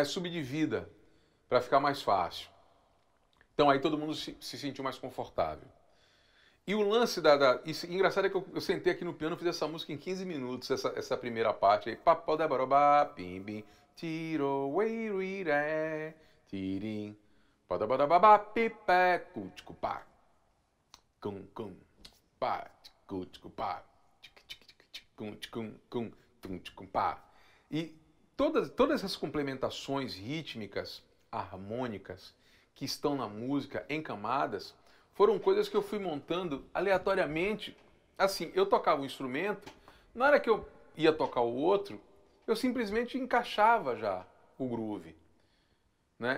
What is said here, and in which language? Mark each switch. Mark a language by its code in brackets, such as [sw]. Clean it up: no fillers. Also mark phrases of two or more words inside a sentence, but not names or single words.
[pt] Subdivida para ficar mais fácil. Então aí todo mundo se sentiu mais confortável. E o lance engraçado é que eu sentei aqui no piano e fiz essa música em 15 minutos, essa primeira parte aí. Papau da barobá, bim bim, tiro, wei, ruiré, tirim, padabadababá, pipé, cuticupá, cum, cum, pá, cuticupá, ticum, ticum, cum, tum, ticum, pá. E todas essas complementações rítmicas, harmônicas, que estão na música em camadas, foram coisas que eu fui montando aleatoriamente. Assim, eu tocava um instrumento, na hora que eu ia tocar o outro, eu simplesmente encaixava já o groove, né?